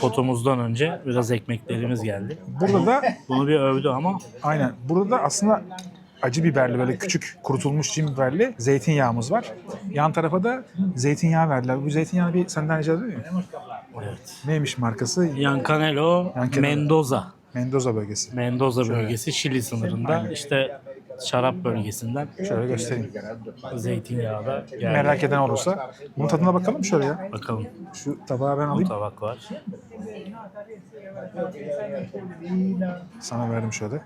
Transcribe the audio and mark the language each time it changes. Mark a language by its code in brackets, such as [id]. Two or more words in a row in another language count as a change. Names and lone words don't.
[tr] Ahtapotumuzdan önce biraz ekmeklerimiz geldi. Burada da Bunu bir övdü ama aynen. Burada da aslında acı biberli böyle küçük kurutulmuş cin biberli zeytinyağımız var. Yan tarafa da zeytinyağı verdiler. Bu zeytinyağı bir senden rica edeyim mi? evet. Neymiş markası? Yancanelo, Yancanelo. Mendoza. Mendoza bölgesi. Mendoza bölgesi Şili sınırında. İşte şarap bölgesinden Şöyle göstereyim. zeytinyağı da geldi. Merak eden olursa. Bunun tadına bakalım şöyle ya. Bakalım Şu tabağı ben bu alayım. tabak var. Sana verdim şöyle.